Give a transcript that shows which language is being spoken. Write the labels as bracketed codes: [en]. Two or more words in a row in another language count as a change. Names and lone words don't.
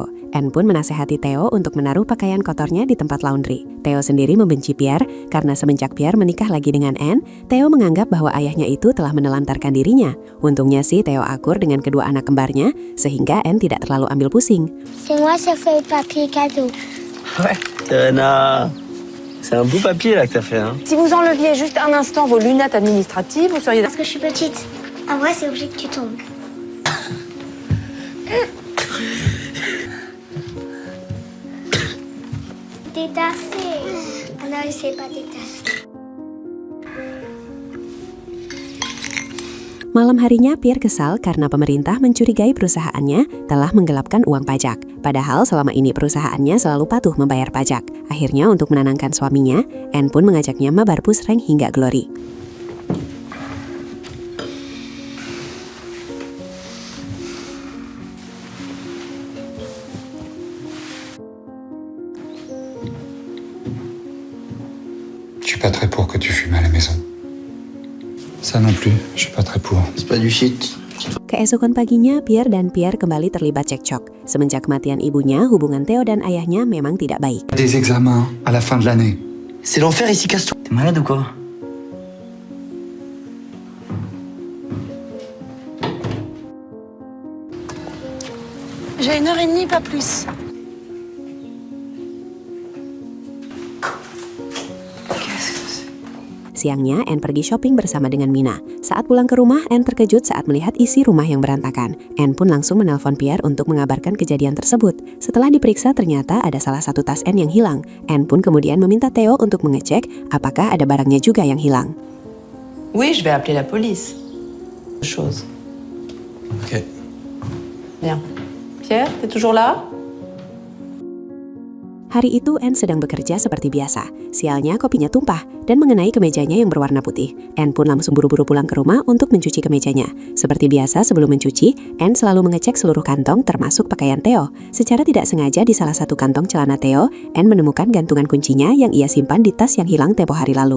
[id] Anne pun menasehati Theo untuk menaruh pakaian kotornya di tempat laundry. Theo sendiri membenci Pierre karena semenjak Pierre menikah lagi dengan Anne, Theo menganggap bahwa ayahnya itu telah menelantarkan dirinya. Untungnya sih Theo akur dengan kedua anak kembarnya, sehingga Anne tidak terlalu ambil pusing. [fr] C'est moi, ça fait papier cadeau. Ouais. Serena, c'est un beau papier là que t'as fait, hein. Si vous enleviez juste un instant vos lunettes administratives, vous seriez... Parce que je suis petite. En vrai, c'est obligé que tu tombes. Détassé. Ah non, c'est pas détassé. [id] Malam harinya, Pierre kesal karena pemerintah mencurigai perusahaannya telah menggelapkan uang pajak. Padahal selama ini perusahaannya selalu patuh membayar pajak. Akhirnya untuk menenangkan suaminya, Anne pun mengajaknya mabar pusreng hingga Glory. [fr] Je suis pas très pour que tu fumes à la maison. Ça non plus, je suis pas très pour. C'est pas du shit. [id] Keesokan paginya, Pierre kembali terlibat cekcok. Semenjak kematian ibunya, hubungan Theo dan ayahnya memang tidak baik. [fr] Des examens à la fin de l'année. C'est l'enfer ici, casse-toi. T'es malade ou quoi? J'ai 1h30, pas plus. [id] Siangnya, Anne pergi shopping bersama dengan Mina. Saat pulang ke rumah, Anne terkejut saat melihat isi rumah yang berantakan. Anne pun langsung menelpon Pierre untuk mengabarkan kejadian tersebut. Setelah diperiksa, ternyata ada salah satu tas Anne yang hilang. Anne pun kemudian meminta Theo untuk mengecek apakah ada barangnya juga yang hilang. [fr] Oui, je vais appeler la police. Chose. Ok. Bien. Pierre, t'es toujours là? [id] Hari itu Anne sedang bekerja seperti biasa. Sialnya kopinya tumpah dan mengenai kemejanya yang berwarna putih. Anne pun langsung buru-buru pulang ke rumah untuk mencuci kemejanya. Seperti biasa sebelum mencuci, Anne selalu mengecek seluruh kantong termasuk pakaian Theo. Secara tidak sengaja di salah satu kantong celana Theo, Anne menemukan gantungan kuncinya yang ia simpan di tas yang hilang tempo hari lalu.